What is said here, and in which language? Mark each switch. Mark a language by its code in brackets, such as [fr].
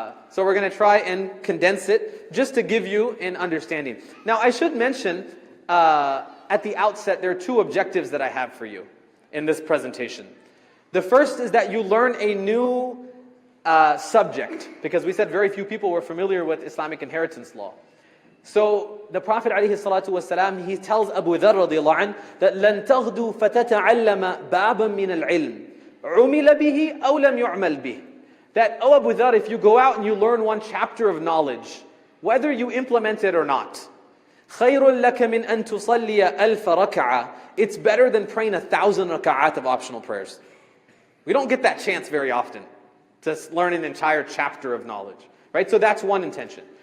[en] So we're going to try and condense it just to give you an understanding. Now I should mention at the outset there are 2 objectives that I have for you in this presentation. The first is that you learn a new subject, because we said very few people were familiar with Islamic inheritance law. So the Prophet ﷺ, he tells Abu Dharr radiallahu anh that [ar] لَن تَغْدُوا فَتَتَعَلَّمَ بَابًا مِنَ الْعِلْمِ عُمِلَ بِهِ أَوْ لَمْ يُعْمَلْ بِهِ. [en] That, oh Abu Dharr, if you go out and you learn one chapter of knowledge, whether you implement it or not, [ar] خَيْرٌ لَكَ مِنْ أَن تُصَلِّيَ أَلْفَ رَكَعَةٍ. [en] It's better than praying 1,000 raka'at of optional prayers. We don't get that chance very often to learn an entire chapter of knowledge, right? So that's one intention.